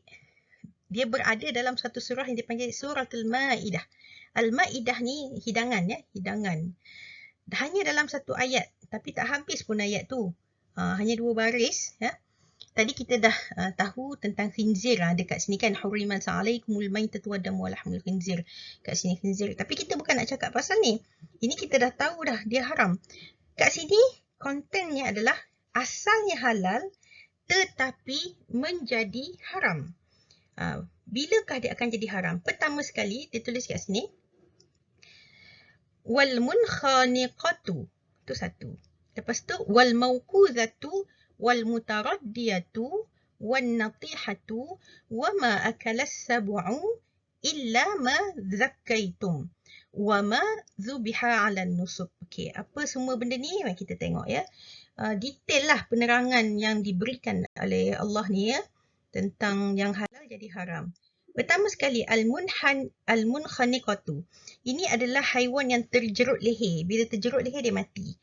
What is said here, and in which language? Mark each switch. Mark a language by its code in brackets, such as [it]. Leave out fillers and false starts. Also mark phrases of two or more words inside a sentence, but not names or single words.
[ms] Dia berada dalam satu surah yang dipanggil Suratul Maidah. Al-Maidah ni hidangan ya, hidangan. Hanya dalam satu ayat, tapi tak habis pun ayat tu. Hanya 2 baris ya. Tadi kita dah tahu tentang khinzir dekat sini kan, [ar] حُرِّمَتْ عَلَيْكُمُ الْمَيْتَةُ وَالدَّمُ وَلَحْمُ الْخِنْزِيرِ. [ms] Kat sini khinzir. Tapi kita bukan nak cakap pasal ni. Ini kita dah tahu dah dia haram. Kat sini kontennya adalah asalnya halal tetapi menjadi haram. Bilakah dia akan jadi haram? Pertama sekali dia tulis kat sini [ar] وَالْمُنْخَنِقَةُ. [ms] Itu satu. Lepas tu [ar] وَالْمَوْقُوذَةُ وَالْمُتَرَدِّيَةُ وَالنَّطِيحَةُ وَمَا أَكَلَ السَّبُعُ إِلَّا مَا ذَكَّيْتُمْ وَمَا ذُبِحَ عَلَى النُّصُبِ. [ms] Okey, apa semua benda ni? Mari kita tengok ya. Detail lah penerangan yang diberikan oleh Allah ni ya, tentang yang halal jadi haram. Pertama sekali, al-munkhaniqatu. Ini adalah haiwan yang terjerut leher. Bila terjerut leher dia mati.